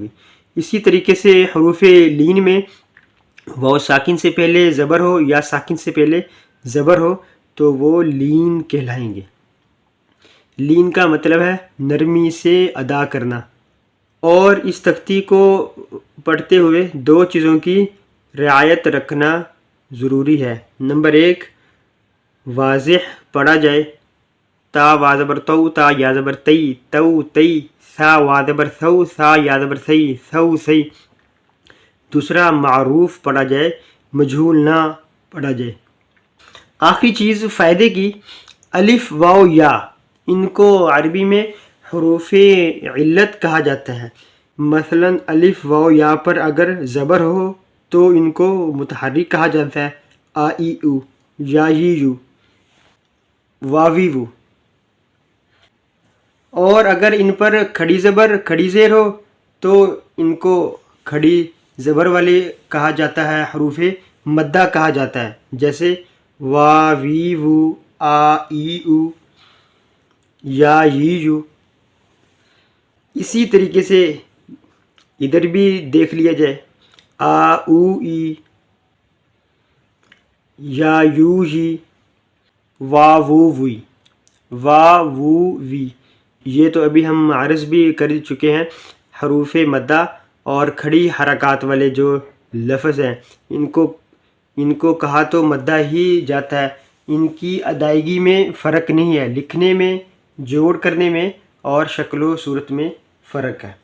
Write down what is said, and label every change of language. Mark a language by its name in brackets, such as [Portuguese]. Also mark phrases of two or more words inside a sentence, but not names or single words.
[Urdu] اسی طریقے سے حروف لین میں واو ساکن سے پہلے زبر ہو یا ساکن سے پہلے زبر ہو تو وہ لین کہلائیں گے۔ لین کا مطلب ہے نرمی سے ادا کرنا۔ اور اس تختی کو پڑھتے ہوئے دو چیزوں کی رعایت رکھنا ضروری ہے۔ نمبر 1، واضح پڑھا جائے، تا وا زبر تو، تا یا زبر تی، تو تی، سا وا زبر سو، سا یا زبر سی، سو سی۔ دوسرا، معروف پڑھا جائے، مجہول نہ پڑھا جائے۔ آخری چیز فائدے کی، الف، واو، یا، ان کو عربی میں حروف علت کہا جاتا ہے۔ مثلا الف، واو، یا پر اگر زبر ہو تو ان کو متحرک کہا جاتا ہے، آ، ای، او، یا، ی، یو، واوی، وو۔ اور اگر ان پر کھڑی زبر کھڑی زیر ہو تو ان کو کھڑی زبر والے کہا جاتا ہے، حروف مدہ کہا جاتا ہے، جیسے وا، وی، وو، آ، ای، او، یا، ی، یو۔ اسی طریقے سے ادھر بھی دیکھ لیا جائے، آ، او، ای، یا، یو، یی، وا، وو، وی، وا، وو، وی۔ یہ تو ابھی ہم عرض بھی کر چکے ہیں، حروف مدہ اور کھڑی حرکات والے جو لفظ ہیں ان کو کہا تو مدہ ہی جاتا ہے، ان کی ادائیگی میں فرق نہیں ہے، لکھنے میں، جوڑ کرنے میں اور شکل و صورت میں فرق ہے۔